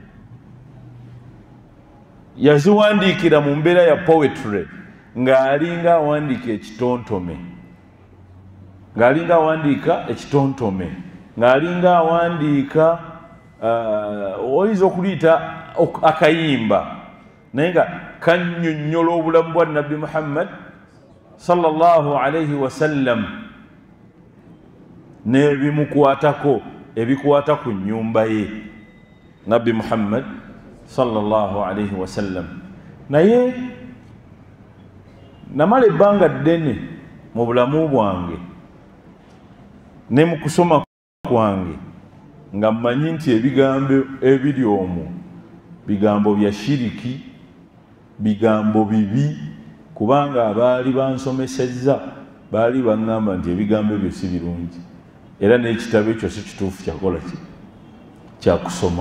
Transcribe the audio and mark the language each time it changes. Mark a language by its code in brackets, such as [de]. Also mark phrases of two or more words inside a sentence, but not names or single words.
[lg] Yaziwandiikira mu mbeera ya poetry ng'alinga awandiika ekitontome, ng'alinga awandiika ekitontome, ng'alinga awandiika oyinza okuliyita akayimba naye nga kannyonnyola obulamu bwa nabbi muhammad [ar] صلى الله عليه وسلم [lg] n'ebimukwatako ebikwata ku nnyumba ye nabbi muhammad [ar] صلى الله عليه وسلم. [lg] Naye namala ebbanga ddene mu bulamu bwange ne mu kusoma kwange nga mmanyi nti ebigambo ebiri omwo bigambo bya shiriki, bigambo bibi, kubanga abaali bansomesezza baali baŋŋamba nti ebigambo ebyo si birungi era n'ekitabo ekyo si kituufu kyakola ki kyakusoma.